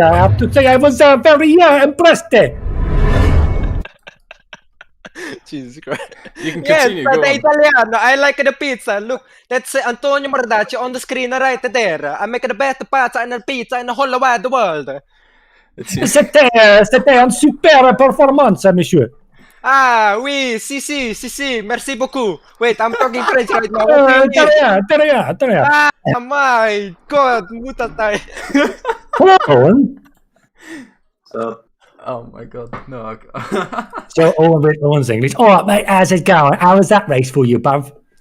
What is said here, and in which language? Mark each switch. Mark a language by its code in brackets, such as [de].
[en] I have to say I was very impressed. Jesus Christ. You can continue, yes, go the on. Italiano. I like the pizza. Look, that's Antonio Mordacci on the screen right there. I make the best pizza and pizza in the whole wide world. [fr] C'était un super performance, monsieur. Ah, oui, si, merci beaucoup. [en] Wait, I'm talking French right now. [fr] De rien. [en] Ah, my God, mutatay. Owen? So, Oh my god, no. So Owen's English. All right, mate, how's it going? How was that race for you, bruv?